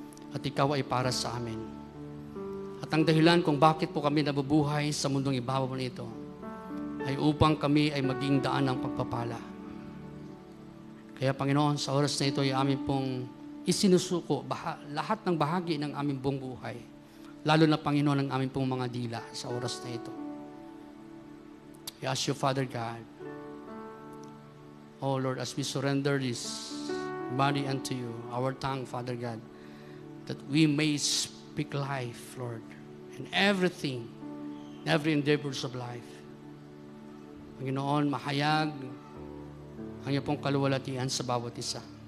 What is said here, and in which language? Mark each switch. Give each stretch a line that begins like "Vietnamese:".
Filipino: At ikaw ay para sa amin. At ang dahilan kung bakit po kami nabubuhay sa mundong ibabaw nito ay upang kami ay maging daan ng pagpapala. Kaya Panginoon, sa oras na ito ay amin pong isinusuko lahat ng bahagi ng aming buong buhay. Lalo na Panginoon ang aming pong mga dila sa oras na ito.
English: I ask you, Father God, oh Lord, as we surrender this body unto you, our tongue, Father God, that we may speak life, Lord, in everything, in every endeavors of life.
Filipino: Panginoon, mahayag ang iyong pong kaluwalhatian sa bawat isa.